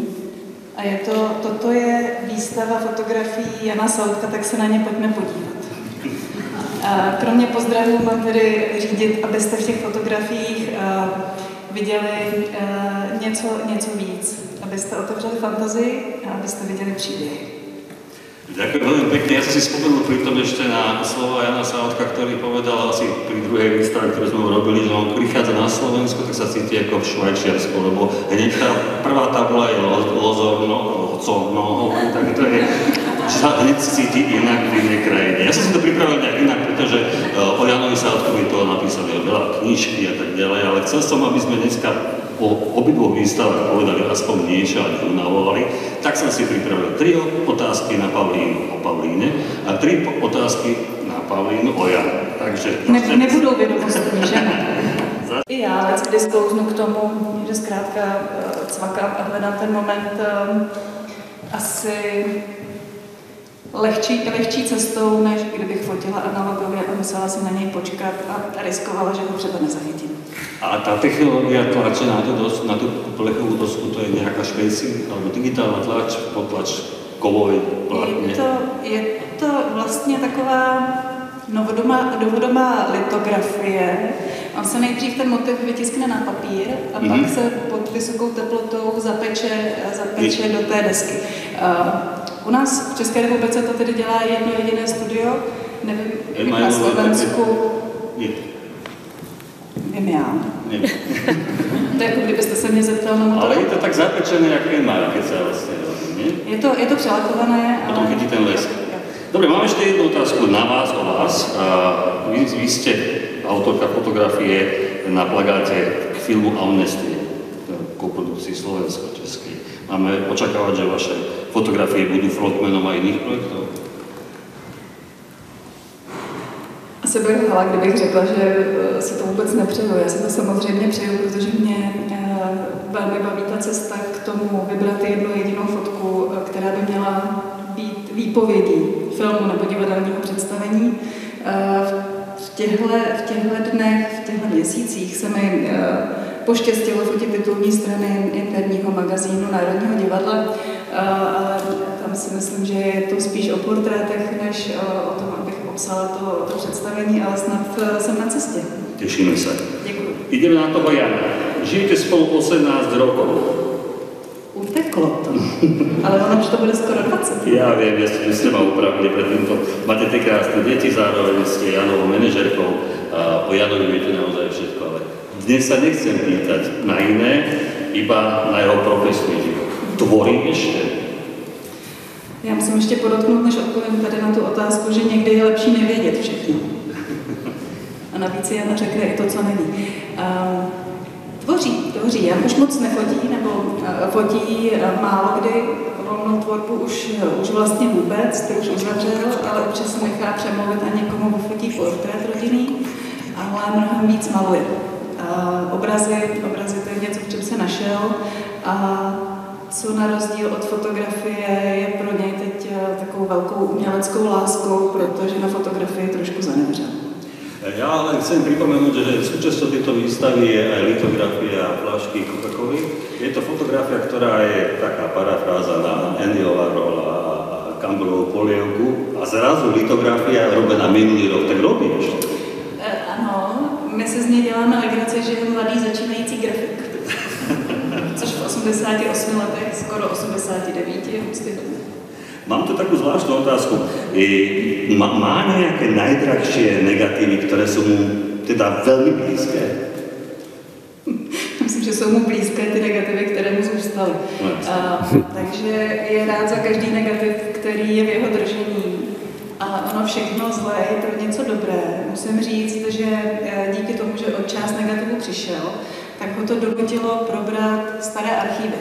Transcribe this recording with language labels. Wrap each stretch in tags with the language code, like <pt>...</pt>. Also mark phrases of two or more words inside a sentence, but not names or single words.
<cs>A toto je výstava fotografií Jana Sautka, tak se na ně pojďme podívat. A kromě pozdravů mám tedy řídit, abyste v těch fotografiích viděli něco víc. Abyste otevřeli fantazii a abyste viděli příběhy.</cs> <sk>Ďakujem veľmi pekne. Ja som si spomenul pri tom ešte na slova Jana Sautka, ktorý povedal asi pri druhej výstave, ktorú sme robili, že on prichádza na Slovensku, tak sa cíti ako v Švajčiarsku, lebo hneď tá prvá tabula je lozovno, tak to je, že sa hneď cíti inak v inej krajine. Ja som si to pripravil nejak inak, pretože o Janovi Sautkovi toho napísali veľa knižky a tak ďalej, ale chcel som, aby sme dneska o obidvoch výstavách povedali aspoň niečo a unavovali, tak som si pripravil 3 otázky na Pavlínu o Pavlíne a 3 otázky na Pavlínu o Janu. Takže...</sk> <cs>Nebudou vědomostní, že? I já kdy sklouznu k tomu, že zkrátka cvakám a hledám ten moment asi lehčí cestou, než kdybych fotila analogově a musela si na něj počkat a riskovala, že ho třeba nezachytím.</cs> <sk>A tá technológia tlače na tú plechovú dosku, to je nejaká špejsi, alebo digitálna tlač, potlač kovovej plátne?</sk> <cs>Je to vlastně taková novodobá litografie. On se nejdřív ten motiv vytiskne na papír a pak se pod vysokou teplotou zapeče do té desky. U nás v České republice to tedy dělá jedno jediné studio, nevím, jak na Slovensku. Vím já. To je jako kdybyste se mě zeptal na motor.</cs> <sk>Ale je to tak zapečené, jak Enmar, keď sa vlastne robí, nie?</sk> <cs>Je to přelakované. Potom chytí ten lesk.</cs> <sk>Dobre, mám ešte jednu otázku na vás, o vás. Vy ste autorka fotografie na plagáte k filmu Amnestie, koprodukcii slovensko-českej. Máme očakávať, že vaše fotografie budú frontmanom aj iných projektov?</sk> <cs>Asi bych lhala, kdybych řekla, že si to vůbec nepřeju. Já si to samozřejmě přeju, protože mě velmi baví ta cesta k tomu vybrat jednu jedinou fotku, která by měla být výpovědí filmu nebo divadelního představení. V těchto dnech, v těchto měsících se mi poštěstilo fotit titulní strany interního magazínu Národního divadla, ale tam si myslím, že je to spíš o portrétech, než o tom, abych popsala to představení, ale snad jsem na cestě.</cs> <sk>Tešíme sa.</sk> <cs>Děkuji.</cs> <sk>Ideme na toho Jana. Žijete spolu 18 rokov.</sk> <cs>Uteklo to, ale ono už to bude skoro 20.</cs> <sk>Ja viem, že ste ma upravili pred týmto. Máte tie krásne deti, zároveň ste Janovou manažerkou a o Janovi viete naozaj všetko, ale dnes sa nechcem pýtať na iné, iba na jeho profesný život. Tvorí ešte?</sk> <cs>Já musím ještě podotknout, než odpovím tady na tu otázku, že někdy je lepší nevědět všechno. A navíc Jana řekne i to, co neví. Tvoří. Jan už moc nefotí, nebo fotí málo kdy. Volnou tvorbu už vlastně vůbec, ty už uzavřel, ale občas se nechá přemluvit a někomu vyfotí portrét rodinný, ale mnohem víc maluje. Obrazy to je něco, v čem se našel a co na rozdíl od fotografie je pro něj teď takovou velkou uměleckou láskou, protože na fotografii trošku zanevřel.</cs> <sk>Ja ale chcem pripomenúť, že súčasťou tejto výstavy je aj litografia fľašky Coca-Coly. Je to fotografia, ktorá je taká parafráza na Andyho Warhola a Campbellovú polievku a zrazu litografia robená minulý rok, tak robí ešte.</sk> <cs>Ano, my se z něj děláme legraci, že je mladý začínající grafik. Což v 88 letech, skoro 89 je úctyhodné.</cs> <sk>Mám tu takú zvláštnu otázku. Má nejaké najdrahšie negatívy, ktoré sú mu teda veľmi blízké?</sk> <cs>Myslím, že jsou mu blízké ty negativy, které mu zůstaly. Takže je rád za každý negativ, který je v jeho držení. Ale ono všechno zlé je pro něco dobré. Musím říct, že díky tomu, že od část negativu přišel, tak ho to donutilo probrat staré archívy.</cs>